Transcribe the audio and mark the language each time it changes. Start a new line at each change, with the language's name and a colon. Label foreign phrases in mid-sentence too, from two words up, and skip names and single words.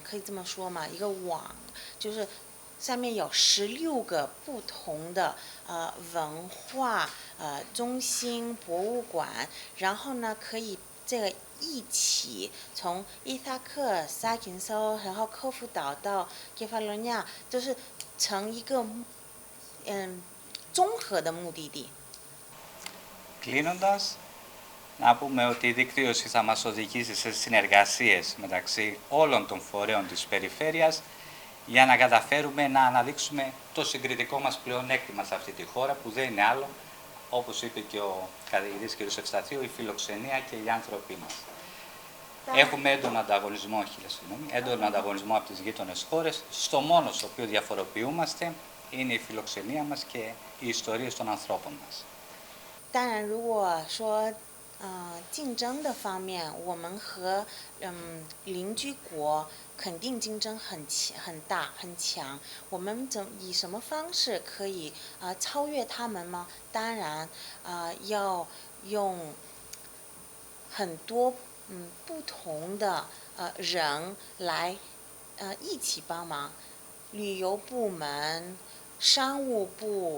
Chinese: 可以这么说吗？一个网就是上面有16个不同的文化中心博物馆，然后呢可以这个一起从伊萨克、萨金索，然后科夫岛到ケファロ尼亚，就是成一个综合的目的地。
Greek: Κλείνοντας, να πούμε ότι η δικτύωση θα μας οδηγήσει σε συνεργασίες μεταξύ όλων των φορέων της περιφέρειας για να καταφέρουμε να αναδείξουμε το συγκριτικό μας πλεονέκτημα σε αυτή τη χώρα που δεν είναι άλλο, όπως είπε και ο καθηγητής κ. Ευσταθίου, η φιλοξενία και οι άνθρωποι μας. Έχουμε έντονο ανταγωνισμό από τις γείτονες χώρες. Στο μόνο στο οποίο διαφοροποιούμαστε είναι η φιλοξενία μας και οι ιστορίες των ανθρώπων μας.
Chinese: 当然，如果说竞争的方面，我们和邻居国肯定竞争很大很强。我们以什么方式可以超越他们吗？当然要用很多不同的人来一起帮忙，旅游部门、商务部。